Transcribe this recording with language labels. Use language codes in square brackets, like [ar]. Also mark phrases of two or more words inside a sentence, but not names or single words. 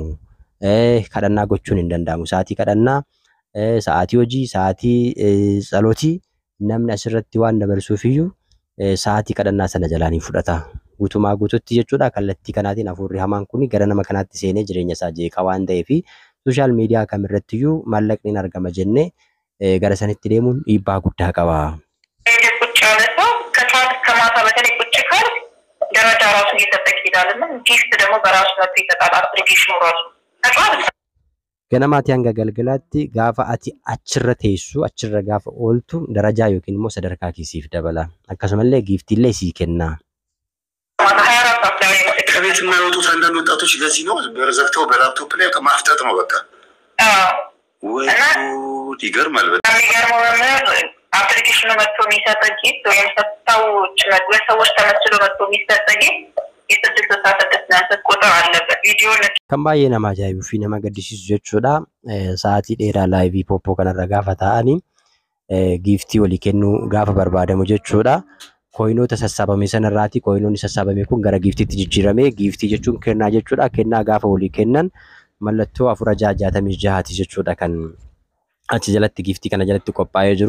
[om] Kadhannaa gochuun hin danda'amu. Sa'aatii kadhannaa, sa'aatii hojii, sa'aatii tsalootii namni asirratti waan dabarsuuf iyyuu sa'aatii kadhannaa sana jalaan hin fudhata. Guutumaa guututti jechuudha. Kallattii kanaatiin hafuurri hamaan kun gara nama kanaatti seenee jireenya isaa jeeqa waan ta'eef sooshaal miidiyaa kamirratti iyyuu maallaqni hin argama jennee gara sanitti deemuun dhiibbaa guddaa qaba. [am] ደረጃ ራሱ እየተጠቅ ይላልና ጊፍት ደግሞ በራሱ ነው የተጣጣ አፕሊኬሽኑ ራሱ [om] ganamaatti hanga galgalaatti gaafa ati achirra teessu achirra gaafa ooltu darajaa yookiin immoo sadarkaa keessiif dabala. Akkasumallee giiftiillee sii kenna. [am] ከቤት የማይወጡት አንዳንድ ወጣቶች ለዚህ ነው በረዘግተው በላፕቶፕ ላይ ማፍጠጥ ነው በቃ። ወይ ይገርማል በጣም የሚገርመው መምህር አፕሊኬሽኑ መጥቶ የሚሰጠን ጊፍት ወይም ሰዎች ተመስሎ መጥቶ የሚሰጠን የስድስት ሰዓት ደስናንሰት ቁጥር አለበት። ቪዲዮ [om] kan baay'ee nama ajaa'ibuu fi nama gaddisiisu jechuudha. Sa'aatii dheeraa laayivii pooppoo kanarra gaafa ta'anii giiftii walii kennuu gaafa barbaadamu jechuudha. Koinoota sassaabame sanarraati koinoonni sassaabame kun gara giiftiitti jijjiirame. Giiftii jechuun kennaa jechuudha. Kennaa gaafa walii kennan mallattoo 466 jechuudha kan achi jalatti giiftii kana jalatti qophaa'ee jiru.